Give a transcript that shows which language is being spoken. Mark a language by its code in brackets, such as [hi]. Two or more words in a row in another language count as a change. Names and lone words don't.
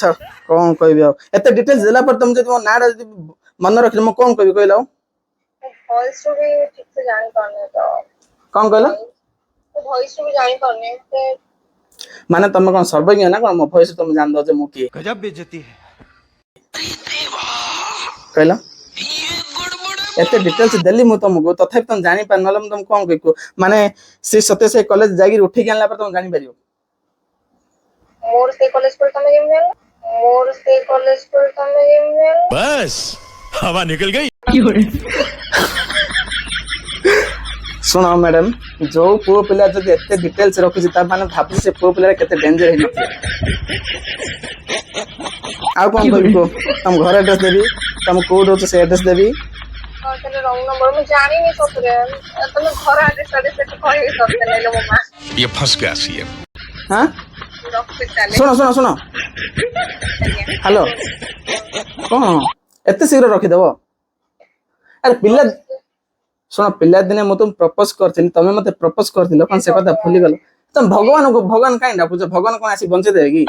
[or] କଣ କହିବି ଆଉ ଏତେ ଡିଟେଲ୍ସ ଦେଲା ପରେ ତମେ ଯଦି ମୋ ନାଁ ଟା ଯଦି ମନେ ରଖିଲେ ମୁଁ କଣ କହିବି କହିଲ ଆଉ? ଭଏସ ରୁ ବି ଠିକ ସେ ଜାଣିପାରୁନି ତ। କଣ କହିଲ? ଭଏସ ରୁ ବି ଜାଣିପାରୁନି ସେ। ମାନେ ତମେ କଣ ସର୍ବଜ୍ଞ ନା କଣ ମୋ ଭଏସ ତମେ ଜାଣିଦବ ଯେ ମୁଁ କିଏ? [hi] गजब बेइज्जती है। [or] କହିଲ ଏତେ ଡିଟେଲ୍ସ ଦେଲି ମୁଁ ତମକୁ ତଥାପି ତମେ ଜାଣିପାର ନହେଲେ ମୁଁ ତମକୁ କଣ କହିବି ମାନେ ସେ ସତ୍ୟ ସେ କଲେଜ ଯାଇକି ଉଠିକି ଆଣିଲା ପରେ ତମେ ଜାଣିପାରିବ। ମୋର ସେ କଲେଜ ପରେ ତମେ କେମିତି ଜାଣିଲ? ମୋର ସେ କଲେଜ ପରେ ତମେ କେମିତି ଜାଣିଲ? [hi] बस हवा निकल गई। [or] ଶୁଣ ମ୍ୟାଡାମ ଯୋଉ ପୁଅ ପିଲା ଯଦି ଏତେ ଡିଟେଲ୍ସ ରଖୁଛି ତା ମାନେ ଭାବୁଛି ସେ ପୁଅ ପିଲା କେତେ ଡେଞ୍ଜର ହେଇନଥିବ। ଆଉ କଣ କହିବି କୁହ? ତମ ଘର ଆଡ୍ରେସ ଦେବି ତମ କୋଉଠି ରହୁଛ ସେ ଆଡ୍ରେସ ଦେବି। ହଁ ତାହେଲେ [en] wrong number [or] ମୁଁ ଜାଣିନି ସତରେ ତମେ ଘର ଆଡ୍ରେସ କହିବି ସତରେ ନେଲେ ମୋ ମା। [hi] ये फंस गया सीएम। [or] ହଁ ରଖୁଛି ତାହେଲେ। ଶୁଣ ଶୁଣ ଶୁଣ ଆଜ୍ଞା ହ୍ୟାଲୋ କଣ ଏତେ ଶୀଘ୍ର ରଖିଦବ? ଆରେ ପିଲା ଶୁଣ ପିଲାଦିନେ ମୁଁ ତୁମକୁ ପ୍ରପୋଜ କରିଥିଲି ତମେ ମତେ ପ୍ରପୋଜ କରିଥିଲ କଣ ସେ କଥା ଭୁଲିଗଲ? ତମେ ଭଗବାନ କାଇଁ ଡାକୁଛ ଭଗବାନ କଣ ଆସି ବଞ୍ଚେଇ ଦେବେ କି?